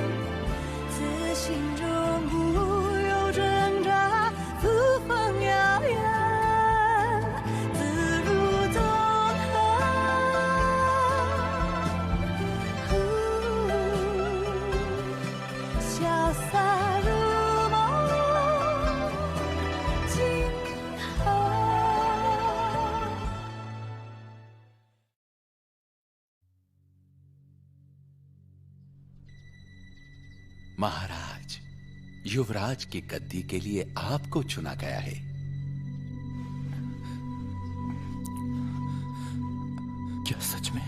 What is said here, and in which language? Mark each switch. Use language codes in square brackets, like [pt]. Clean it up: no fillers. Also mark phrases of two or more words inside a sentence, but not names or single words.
[zh] 自心中无有挣扎，扶风遥远，自如东河。潇洒如梦，今后。 [hi] महाराज, युवराज की गद्दी के लिए आपको चुना गया है। क्या सच में?